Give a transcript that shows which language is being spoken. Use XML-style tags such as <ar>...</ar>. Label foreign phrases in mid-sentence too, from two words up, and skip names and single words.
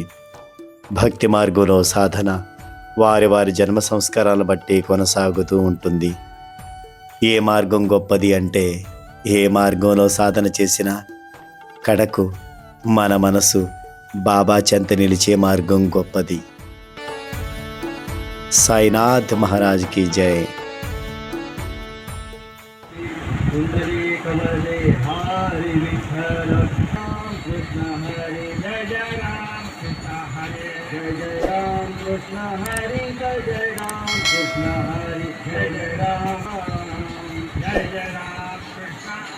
<te>భక్తి మార్గంలో సాధన వారి వారి జన్మ సంస్కారాలను బట్టి కొనసాగుతూ ఉంటుంది. ఏ మార్గం గొప్పది అంటే ఏ మార్గంలో సాధన చేసినా కడకు మన మనసు బాబా చెంత నిలిచే మార్గం గొప్పది.</te> <hi>సాయినాథ్ మహారాజ్ की जय. कृष्ण हरि जय जय राम, कृष्ण हरि जय जय राम, जय जय राम, कृष्ण</hi>